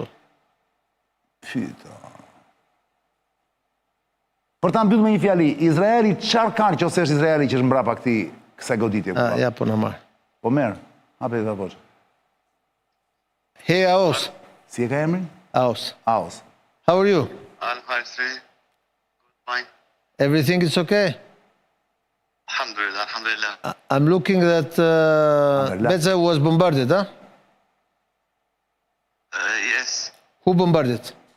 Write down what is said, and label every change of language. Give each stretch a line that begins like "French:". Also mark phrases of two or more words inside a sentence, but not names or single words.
Albanian: Fyta. Për ta mbyllur me një fjali, Izraeli çfarë ka nëse është Izraeli që është mbrapa kësaj goditje? ja po na marr. Po merr. Hape ta bosh.
English: Hey Aos.
Albanian: Si e ka emrin? Aos. Aos.
English: How are you? I'm fine, good, fine. Everything is okay?
Arabic: الحمد لله، الحمد لله.
English: I'm looking that Beza was bombarded, huh? Yes. Who bombarded?